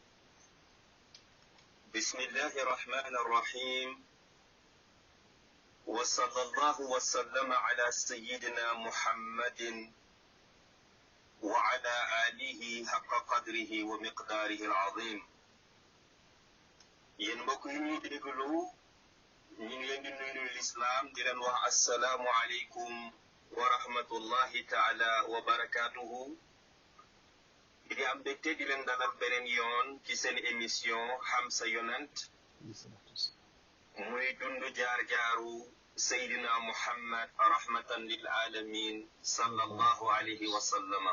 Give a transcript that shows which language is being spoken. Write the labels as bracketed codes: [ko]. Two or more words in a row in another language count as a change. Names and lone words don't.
[ar] بسم الله الرحمن الرحيم. وصلى الله وسلم على سيدنا محمد وعلى آله حق قدره ومقداره العظيم. [wo] yéen mbokk yi ñuy déglu ñu ngi leen di nuyu lislaam di leen wax [ar] السلام عليكم ورحمة الله تعالى وبركاته. [wo] di am mbégte di leen dalal beneen yoon ci seen émission xam sa yonent muy dund jaar-jaaru Seydina Muhammad [ar] رحمة للعالمين صلى الله عليه وسلم.